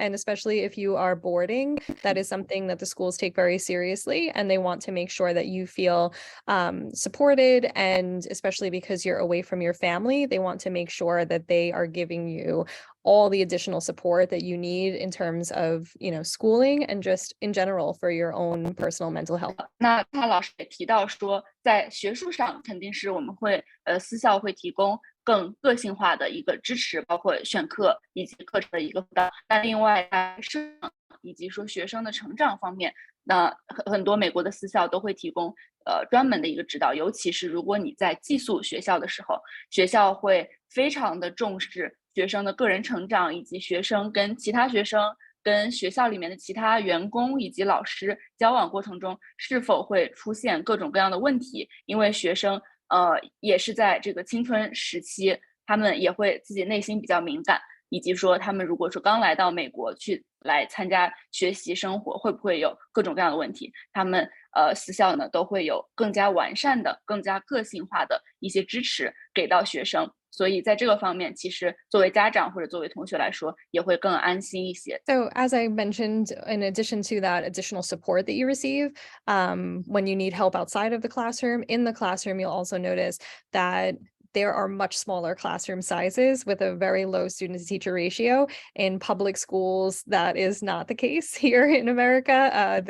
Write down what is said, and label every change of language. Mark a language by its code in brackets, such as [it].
[en] And especially if you are boarding, that is something that the schools take very seriously, and they want to make sure that you feel supported. And especially because you're away from your family, they want to make sure that they are giving you all the additional support that you need in terms of, schooling and just in general for your own personal mental health. [zh] 那他老师也提到说，在学术上肯定是我们会私校会提供更个性化的一个支持，包括选课以及课程的一个辅导。那另外在生以及说学生的成长方面，那很多美国的私校都会提供专门的一个指导，尤其是如果你在寄宿学校的时候，学校会非常的重视学生的个人成长，以及学生跟其他学生跟学校里面的其他员工以及老师交往过程中，是否会出现各种各样的问题？因为学生也是在这个青春时期，他们也会自己内心比较敏感，以及说他们如果说刚来到美国来参加学习生活，会不会有各种各样的问题？他们私校呢都会有更加完善的、更加个性化的一些支持给到学生。所以在这个方面，其实作为家长或者作为同学来说，也会更安心一些。 [en] So as I mentioned, in addition to that additional support that you receive, when you need help outside of the classroom, in the classroom, you'll also notice that there are much smaller classroom sizes with a very low student to teacher ratio. In public schools, that is not the case here in America.